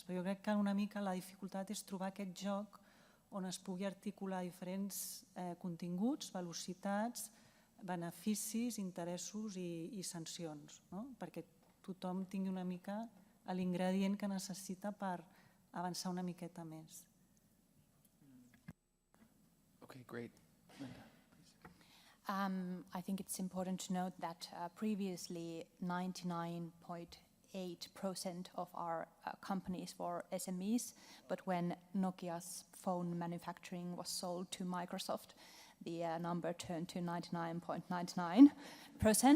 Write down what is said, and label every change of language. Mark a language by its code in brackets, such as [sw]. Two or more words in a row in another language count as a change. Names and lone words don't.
[ca] Però jo crec que una mica la dificultat és trobar aquest joc on es pugui articular diferents continguts, velocitats, beneficis, interessos i sancions, perquè tothom tingui una mica l'ingredient que necessita per avançar una miqueta més. [en] Okay, great. Linda. I think it's important to note that previously 99.8% of our companies were SMEs, but when Nokia's phone manufacturing was sold to Microsoft, the number turned to 99.99%.